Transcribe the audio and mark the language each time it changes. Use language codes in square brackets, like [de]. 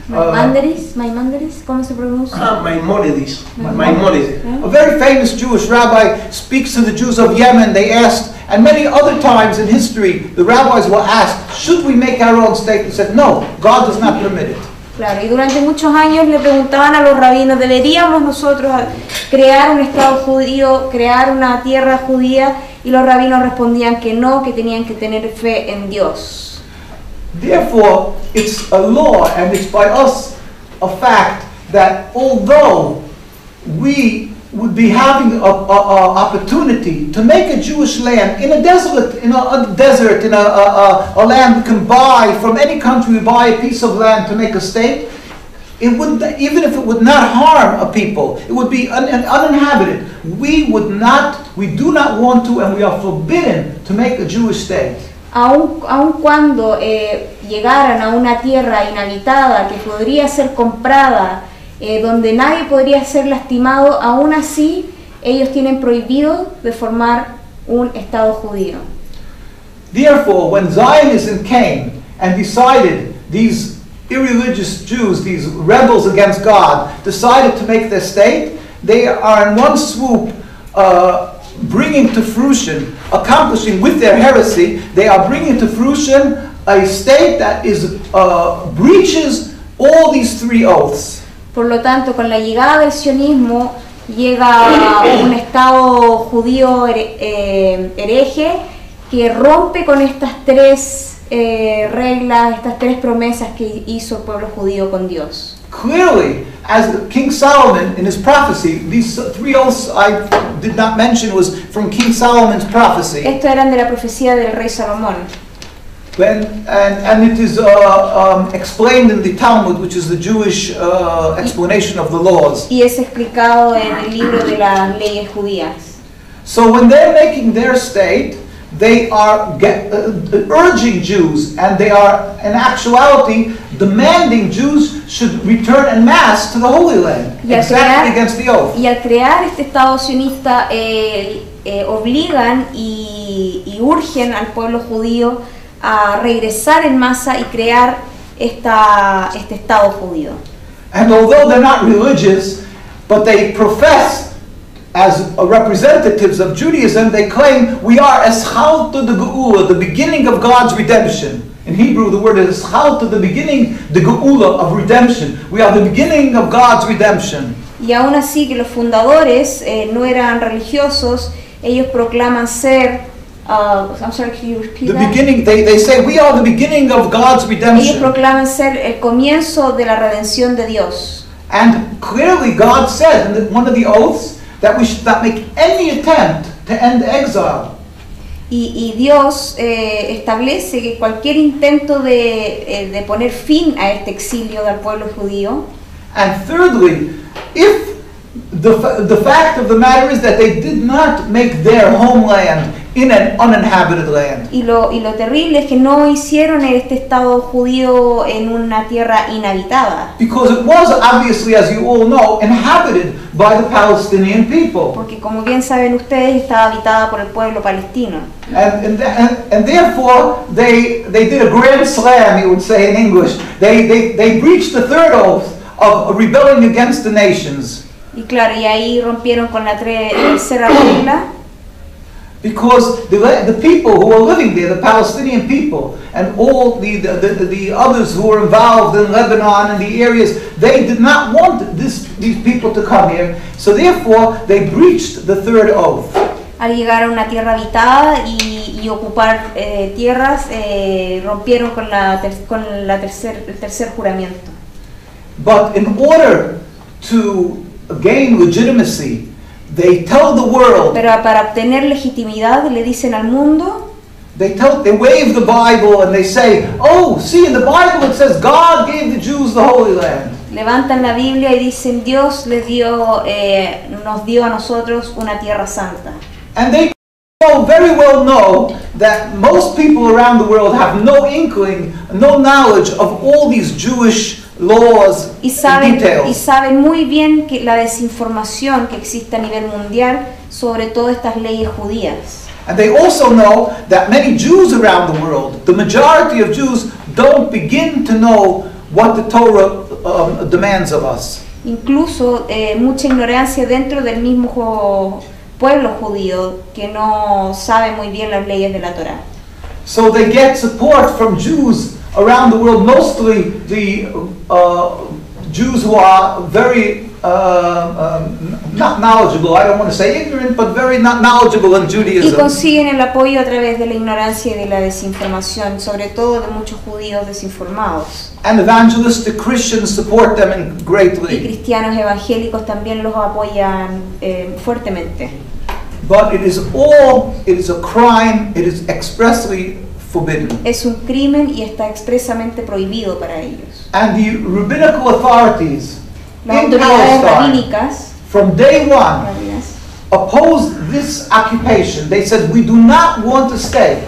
[es] Maimonides, ¿cómo se pronuncia? Maimonides. [en] A very famous Jewish rabbi speaks to the Jews of Yemen. They asked, and many other times in history, the rabbis were asked, should we make our own state? They said, no, God does not permit it. [es] Claro, y durante muchos años le preguntaban a los rabinos, ¿deberíamos nosotros crear un estado judío, crear una tierra judía? Y los rabinos respondían que no, que tenían que tener fe en Dios. [en] Therefore, it's a law, and it's by us a fact that although we would be having an opportunity to make a Jewish land in a desert, in a land we can buy from any country, we buy a piece of land to make a state, it would, even if it would not harm a people, it would be uninhabited. We do not want to, and we are forbidden to make a Jewish state. [es] Aun cuando llegaran a una tierra inhabitada que podría ser comprada, donde nadie podría ser lastimado, aún así ellos tienen prohibido de formar un estado judío. [en] Therefore, when Zionism came and decided, these irreligious Jews, these rebels against God, decided to make their state, they are in one swoop bringing to fruition, accomplishing with their heresy, they are bringing to fruition a state that breaches all these 3 oaths. [es] Por lo tanto, con la llegada del sionismo llega un estado judío hereje que rompe con estas 3 reglas, estas 3 promesas que hizo el pueblo judío con Dios. [en] Clearly, as King Solomon in his prophecy, these 3 oaths I did not mention was from King Solomon's prophecy. [es] Estos eran de la profecía del rey Salomón. [en] And it is explained in the Talmud, which is the Jewish explanation of the laws. [es] Y es explicado en el libro de las leyes judías. [en] So when they're making their state, they are urging Jews, and they are in actuality demanding Jews should return en masse to the Holy Land, exactly against the oath. [es] Y al crear este estado sionista obligan y urgen al pueblo judío a regresar en masa y crear este estado judío. [en] And although they're not religious, but they profess as representatives of Judaism, they claim we are [he] eschalta de geula, [en] the beginning of God's redemption. In Hebrew, the word is eschalta, the beginning, the geula of redemption. We are the beginning of God's redemption. [es] Y aún así que los fundadores no eran religiosos, ellos proclaman ser [en] I'm sorry, can you repeat that? Beginning, they say we are the beginning of God's [es] Ellos [en] redemption. [es] proclaman ser el comienzo de la redención de Dios. [en] And clearly God said in one of the oaths that we should not make any attempt to end exile. [es] Y Dios establece que cualquier intento de poner fin a este exilio del pueblo judío. [en] And thirdly, if The fact of the matter is that they did not make their homeland in an uninhabited land. [es] Y lo terrible es que no hicieron este Estado judío en una tierra inhabitada. [en] Because it was obviously, as you all know, inhabited by the Palestinian people. [es] Porque como bien saben ustedes, estaba habitada por el pueblo palestino. [en] And therefore, they did a grand slam, you would say in English. They breached the third oath of rebelling against the nations. [es] Y claro, y ahí rompieron con la tercera regla. [en] Because the people who were living there, the Palestinian people, and all the others who were involved in Lebanon and the areas, they did not want these people to come here. So therefore, they breached the third oath. [es] Al llegar a una tierra habitada y ocupar tierras, rompieron con el tercer juramento. [en] But in order to gain legitimacy, they tell the world. [es] Pero para obtener legitimidad le dicen al mundo. [en] They wave the Bible and they say, "Oh, see, in the Bible it says God gave the Jews the Holy Land." [es] Levantan la Biblia y dicen Dios nos dio a nosotros una tierra santa. [en] And they very well know that most people around the world have no inkling, no knowledge of all these Jewish laws [es] y [en] and details. [es] saben muy bien que la desinformación que existe a nivel mundial sobre todas estas leyes judías. [en] And they also know that many Jews around the world, the majority of Jews, don't begin to know what the Torah demands of us. [es] Incluso mucha ignorancia dentro del mismo pueblo judío que no sabe muy bien las leyes de la Torá. [en] So they get support from Jews around the world, mostly the Jews who are very not knowledgeable, I don't want to say ignorant, but very not knowledgeable in [es] Y [en] Judaism. [es] consiguen el apoyo a través de la ignorancia y de la desinformación, sobre todo de muchos judíos desinformados. [en] And evangelistic Christians support them [es] Y [en] greatly. [es] cristianos evangélicos también los apoyan fuertemente. [en] But it is a crime, it is expressly forbidden. [es] Es un crimen y está expresamente prohibido para ellos. [en] And the rabbinical authorities [es] Las [en] in [es] autoridades [en] Palestine, [es] rabínicas [en] from day one, opposed this occupation. They said, we do not want to stay.